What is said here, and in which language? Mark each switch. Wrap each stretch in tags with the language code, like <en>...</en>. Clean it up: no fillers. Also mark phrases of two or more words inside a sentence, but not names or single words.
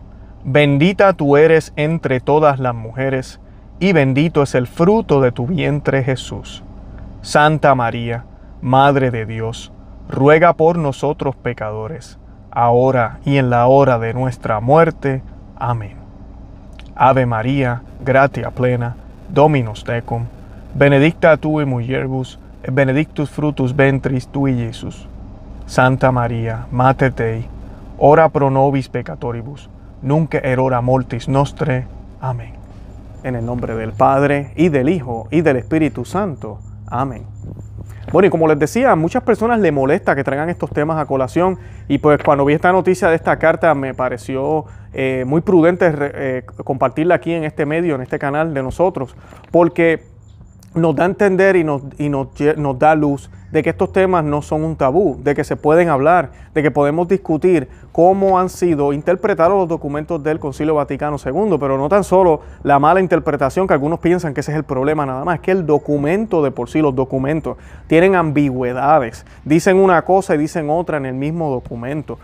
<es>Bendita tú eres entre todas las mujeres, y bendito es el fruto de tu vientre Jesús. Santa María, Madre de Dios, ruega por nosotros pecadores, ahora y en la hora de nuestra muerte. Amén.</es> <la>Ave María, gratia plena, Dominus tecum, benedicta tu in mulieribus, et benedictus fructus ventris tui, Iesus. Santa María, Mater Dei, ora pro nobis peccatoribus, nunc et hora mortis nostrae.</la> <es>Amén. En el nombre del Padre, y del Hijo, y del Espíritu Santo. Amén. Bueno, y como les decía, a muchas personas les molesta que traigan estos temas a colación, y pues cuando vi esta noticia de esta carta me pareció muy prudente compartirla aquí en este medio, en este canal de nosotros, porque nos da a entender y nos da luz de que estos temas no son un tabú, de que se pueden hablar, de que podemos discutir cómo han sido interpretados los documentos del Concilio Vaticano II, pero no tan solo la mala interpretación, que algunos piensan que ese es el problema nada más, es que el documento de por sí, los documentos, tienen ambigüedades, dicen una cosa y dicen otra en el mismo documento.</es>